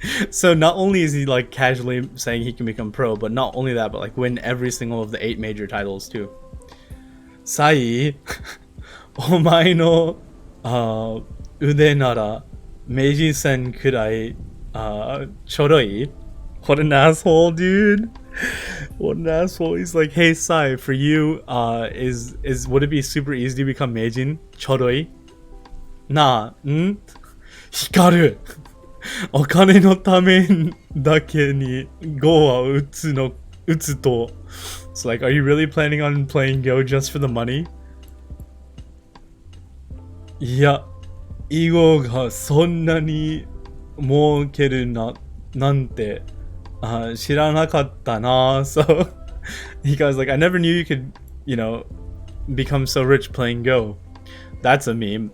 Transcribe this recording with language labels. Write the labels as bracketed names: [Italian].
[English] So not only is he like casually saying he can become pro, but not only that, but like win every single of the 8 major titles too. [Japanese] Sai, お前の腕なら名人戦くらいちょろい? [English] What an asshole, dude. What an asshole. He's like, hey Sai, for you, would it be super easy to become Meijin? [Japanese] ちょろい? [English] Nah. Hikaru. [Japanese] お金のためだけに Go は打つと. [English] So like, are you really planning on playing Go just for the money? [Japanese] いや、囲碁がそんなに儲けるなんて知らなかったな. [English] So he goes like, I never knew you could, become so rich playing Go. That's a meme.